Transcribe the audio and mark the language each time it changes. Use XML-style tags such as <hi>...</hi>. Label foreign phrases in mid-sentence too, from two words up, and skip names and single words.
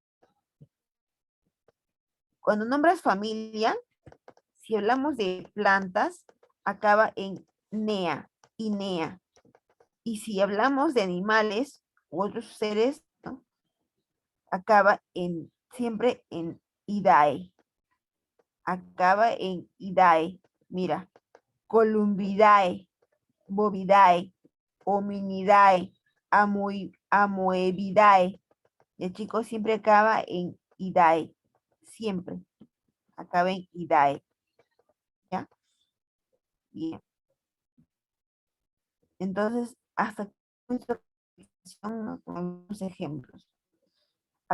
<es>Cuando nombras familia, si hablamos de plantas, acaba en nea, inea. Y si hablamos de animales u otros seres, ¿no? Acaba siempre en idae. Acaba en idae. Mira, columbidae, bovidae, hominidae, amoebidae. Y el chico siempre acaba en idae. Siempre acaba en idae. ¿Ya? Bien. Entonces, hasta con algunos ejemplos.</es>